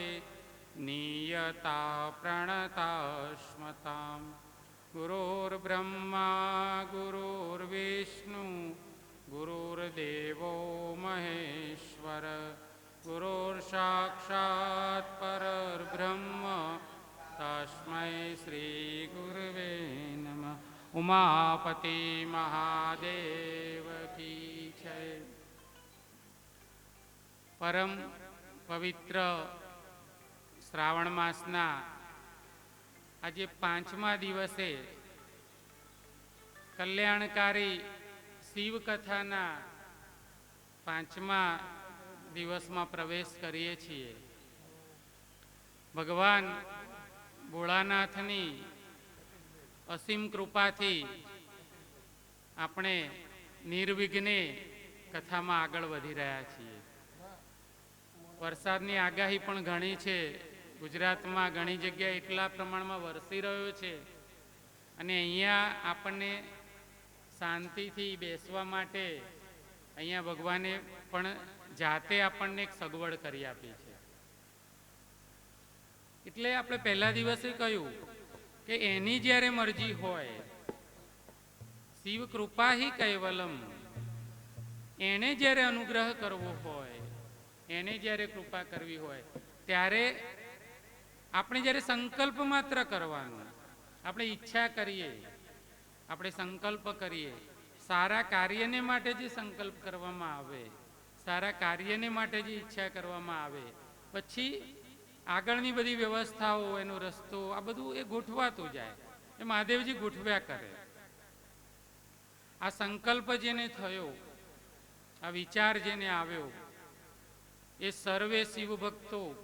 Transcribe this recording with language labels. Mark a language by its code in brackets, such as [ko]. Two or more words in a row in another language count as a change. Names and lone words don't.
[sa] नियता प्रणतास्मतां गुरुर्ब्रह्मा गुरुर्विष्णु गुरुर्देवो महेश्वर गुरुर्साक्षात् परब्रह्म तस्मै श्री गुरुवे नमः [hi] उमापति महादेव की जय [gu] પરમ પવિત્ર શ્રાવણ માસના આજ પાંચમા દિવસે કલ્યાણકારી શિવ કથાના પાંચમા દિવસ માં પ્રવેશ કરીએ છીએ ભગવાન ભોળાનાથની અસીમ કૃપા થી આપણે નિર્વિઘ્ને કથા માં આગળ વધી રહ્યા છીએ વરસાદની આગાહી પણ ઘણી છે ગુજરાત માં ઘણી જગ્યાએ એટલા પ્રમાણ માં વરસી રહ્યો છે અને અહીંયા આપણે શાંતિથી બેસવા માટે અહીંયા ભગવાને પણ જાતે આપને એક સગવડ કરી આપી છે એટલે આપણે પહેલા દિવસે કહ્યું કે એની જ્યારે મરજી હોય શિવ કૃપા હી કૈવલમ એને જ્યારે અનુગ્રહ કરવો હોય એને જ્યારે કૃપા કરવી હોય ત્યારે આપણે જ્યારે સંકલ્પ માત્ર કરવાનો આપણે ઇચ્છા કરીએ આપણે સંકલ્પ કરીએ સારા કાર્યને માટે જે સંકલ્પ કરવામાં આવે સારા કાર્યને માટે જી ઇચ્છા કરવામાં આવે પછી આગળની બધી વ્યવસ્થાઓ એનો રસ્તો આ બધું એ ગોઠવાતું જાય એ મહાદેવજી ગોઠવ્યા કરે આ સંકલ્પ જેને થયો આ વિચાર જેને આવ્યો એ સર્વે શિવ ભક્તો